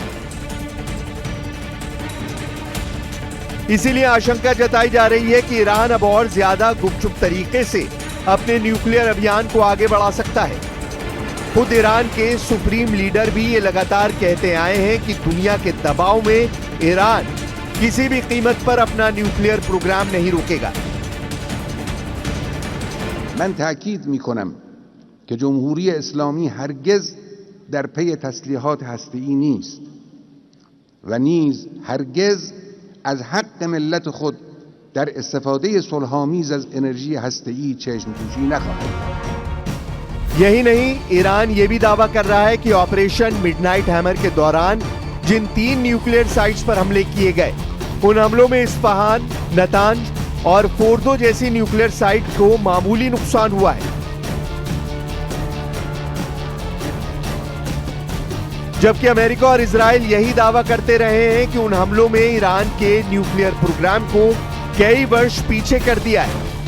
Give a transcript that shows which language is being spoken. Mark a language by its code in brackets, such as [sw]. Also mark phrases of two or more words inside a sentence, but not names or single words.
[hi] इसीलिए आशंका जताई जा रही है कि ईरान अब और ज्यादा गुपचुप तरीके से अपने न्यूक्लियर अभियान को आगे बढ़ा सकता है। खुद ईरान के सुप्रीम लीडर भी ये लगातार कहते आए हैं कि दुनिया के दबाव में ईरान किसी भी कीमत पर अपना [en] nuclear program [hi] नहीं रोकेगा। [fa] من تأکید میکنم که جمهوری اسلامی هرگز در پی تسلیحات هسته‌ای نیست و نیز هرگز از حق ملت خود در استفاده صلح‌آمیز از انرژی هسته‌ای چشم‌پوشی نخواهد। [hi] यही नहीं, ईरान ये भी दावा कर रहा है कि ऑपरेशन मिडनाइट हैमर के दौरान जिन 3 [en] nuclear sites [hi] पर हमले किए गए, उन हमलों में इस्फहान, नतांज और फोर्दो जैसी [en] nuclear site [hi] को मामूली नुकसान हुआ है। जबकि अमेरिका और इजराइल यही दावा करते रहे हैं कि उन हमलों में ईरान के [en] nuclear program [hi] को कई वर्ष पीछे कर दिया है।